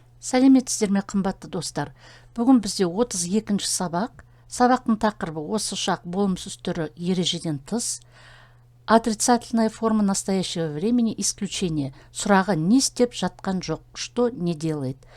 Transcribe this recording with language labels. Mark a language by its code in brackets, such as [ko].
[kk] Сәлеметсіздер ме, қымбатты достар? Бүгін бізде 32-ші сабақ. Сабақтың тақырыбы осы шақ болымсыз түрі ережеден тыс. [ru] Отрицательная форма настоящего времени исключение. [kk] Сұрағы не істеп жатқан жоқ, [ru] что не делает.